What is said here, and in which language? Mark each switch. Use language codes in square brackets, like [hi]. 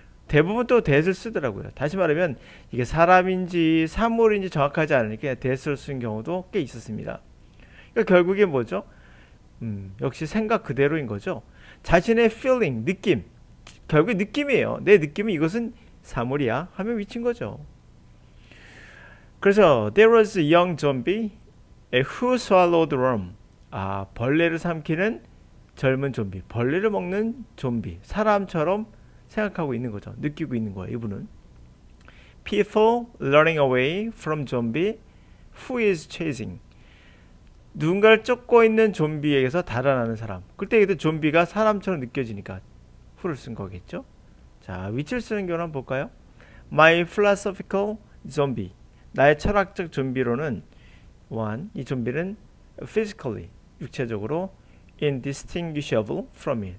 [ko] 대부분 또 that을 쓰더라고요. 다시 말하면 이게 사람인지 사물인지 정확하지 않으니까 that을 쓴 경우도 꽤 있었습니다. 그러니까 결국에 뭐죠? 역시 생각 그대로인 거죠. 자신의 feeling, 느낌, 결국 느낌이에요. 내 느낌은 이것은 사물이야 하면 미친 거죠. [en] 그래서 there was a young zombie who swallowed worm. [ko] 벌레를 삼키는 젊은 좀비, 벌레를 먹는 좀비, 사람처럼 생각하고 있는 거죠. 느끼고 있는 거예요. [en] 이분은 people running away from zombie who is chasing. [ko] 누군가를 쫓고 있는 좀비에게서 달아나는 사람. 그때 좀비가 사람처럼 느껴지니까 who를 쓴 거겠죠. 자, 위치를 쓰는 경우는 한번 볼까요? [en] My philosophical zombie. [ko] 나의 철학적 좀비로는 one, 이 좀비는 physically, 육체적으로 [en] indistinguishable from me.